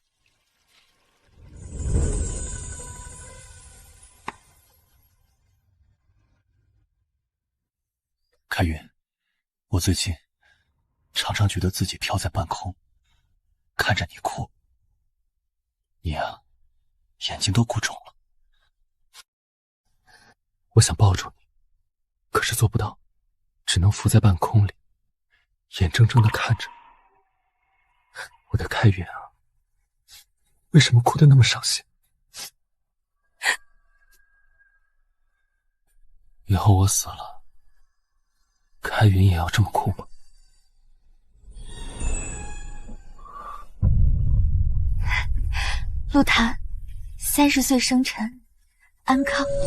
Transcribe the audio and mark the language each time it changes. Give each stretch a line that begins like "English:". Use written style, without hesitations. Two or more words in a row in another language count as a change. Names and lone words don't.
Chinese: 開雲，我最近常常覺得自己飄在半空，看着你哭，你啊，眼睛都哭腫了。我想抱住你，可是做不到，只能浮在半空裡，眼睜睜地看着。我的開雲啊，為什麼哭得那麼傷心？以後我死了，開雲也要這麼哭嗎？陸檀，30歲生辰，安康。